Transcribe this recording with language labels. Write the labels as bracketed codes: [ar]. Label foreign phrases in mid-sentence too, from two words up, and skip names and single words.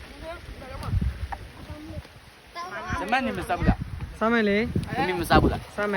[zh] 什么你们杀不了？ [my] စားမယ်လေ [zh] 你们杀不了。 [my] စားမယ်